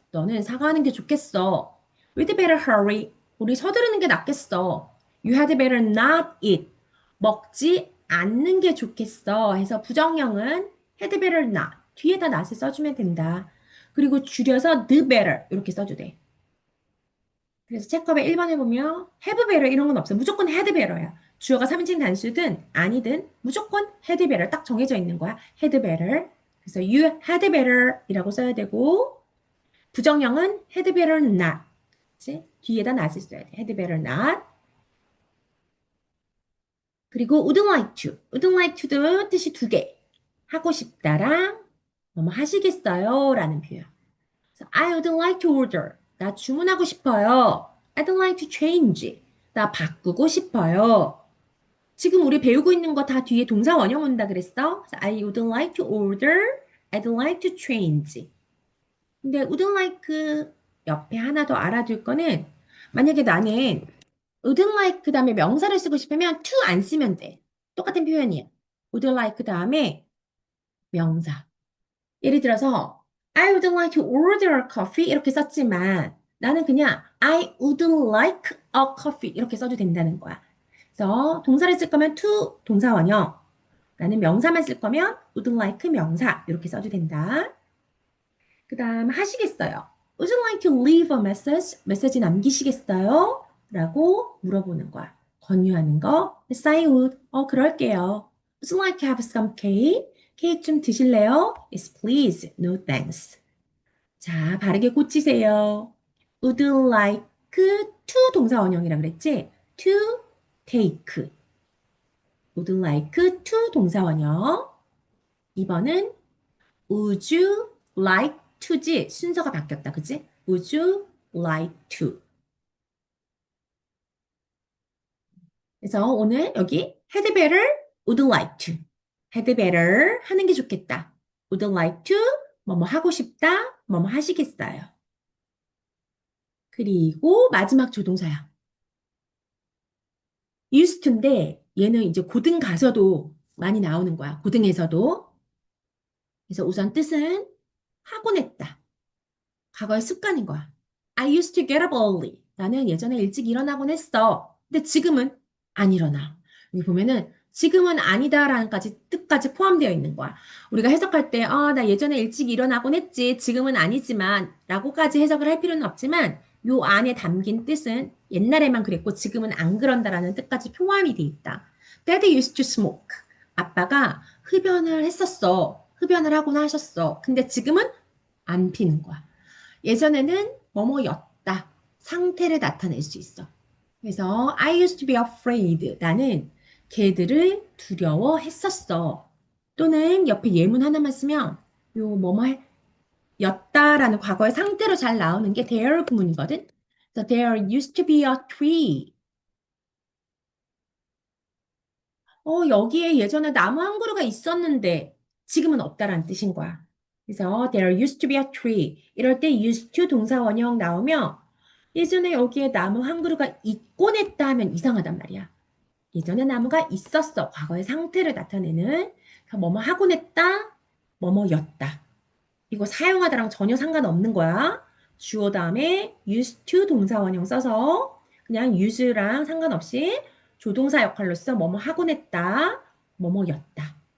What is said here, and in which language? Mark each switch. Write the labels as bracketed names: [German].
[Korean] 너는 사과하는 게 좋겠어. [English] We'd better hurry. [Korean] 우리 서두르는 게 낫겠어. [English] You had better not eat. [Korean] 먹지 않는 게 좋겠어. 해서 부정형은 had better not. 뒤에다 not을 써주면 된다. 그리고 줄여서 the better 이렇게 써도 돼. 그래서 체크업에 1번에 보면 have better 이런 건 없어. 무조건 had better야. 주어가 3인칭 단수든 아니든 무조건 had better 딱 정해져 있는 거야. [English] had better. [Korean] 그래서 you had better 이라고 써야 되고 부정형은 had better not. 그치? 뒤에다 not을 써야 돼. [English] had better not. 그리고 would like to. [Korean] would like to도 뜻이 두 개. 하고 싶다랑 뭐뭐 하시겠어요? 라는 표현. [English] 그래서 I would like to order. [Korean] 나 주문하고 싶어요. [English] I'd like to change. [Korean] 나 바꾸고 싶어요. 지금 우리 배우고 있는 거 다 뒤에 동사 원형 온다 그랬어? [English] 그래서 I would like to order. I'd like to change. [Korean] 근데 would like 옆에 하나 더 알아둘 거는 만약에 나는 would like 그 다음에 명사를 쓰고 싶으면 to 안 쓰면 돼. 똑같은 표현이야. would like 그 다음에 명사. 예를 들어서 I would like to order a coffee 이렇게 썼지만 나는 그냥 I would like a coffee 이렇게 써도 된다는 거야. 그래서 동사를 쓸 거면 to 동사 원형. 나는 명사만 쓸 거면 would like 명사 이렇게 써도 된다. 그 다음 하시겠어요. [English] Would you like to leave a message? [Korean] 메시지 남기시겠어요? 라고 물어보는 거야. 권유하는 거. [English] Yes, I would. [Korean] 그럴게요. [English] Would you like to have some cake? [Korean] 케이크 좀 드실래요? [English] Yes, please. No, thanks. [Korean] 자, 바르게 고치세요. Would you like to 동사 원형이라 그랬지? [English] To take. Would you like to 동사 원형. [Korean] 2번은 Would you like to지 순서가 바뀌었다. [English] 그치? Would you like to? [Korean] 그래서 오늘 여기 had better, would like to. had better 하는 게 좋겠다. would like to 뭐뭐 하고 싶다. 뭐뭐 하시겠어요. 그리고 마지막 조동사야. used to인데 얘는 이제 고등 가서도 많이 나오는 거야. 고등에서도. 그래서 우선 뜻은 하곤 했다. 과거의 습관인 거야. [English] I used to get up early. [Korean] 나는 예전에 일찍 일어나곤 했어. 근데 지금은 안 일어나. 여기 보면은 지금은 아니다라는까지 뜻까지 포함되어 있는 거야. 우리가 해석할 때, 나 예전에 일찍 일어나곤 했지. 지금은 아니지만 라고까지 해석을 할 필요는 없지만 요 안에 담긴 뜻은 옛날에만 그랬고 지금은 안 그런다라는 뜻까지 포함이 돼 있다. [English] Dad used to smoke. [Korean] 아빠가 흡연을 했었어. 흡연을 하곤 하셨어. 근데 지금은 안 피는 거야. 예전에는 뭐뭐였다. 상태를 나타낼 수 있어. [English] 그래서 I used to be afraid. [Korean] 나는 개들을 두려워했었어. 또는 옆에 예문 하나만 쓰면 요 뭐뭐 였다라는 과거의 상태로 잘 나오는 게 there 구문이거든. [English] 그래서 there used to be a tree. [Korean] 여기에 예전에 나무 한 그루가 있었는데 지금은 없다라는 뜻인 거야. [English] 그래서 there used to be a tree. [Korean] 이럴 때 used to 동사 원형 나오면 예전에 여기에 나무 한 그루가 있곤 했다 하면 이상하단 말이야. 예전에 나무가 있었어. 과거의 상태를 나타내는 뭐뭐 하곤 했다, 뭐뭐였다. 이거 사용하다랑 전혀 상관없는 거야. 주어 다음에 used to 동사 원형 써서 그냥 use랑 상관없이 조동사 역할로서 뭐뭐 하곤 했다, 뭐뭐였다.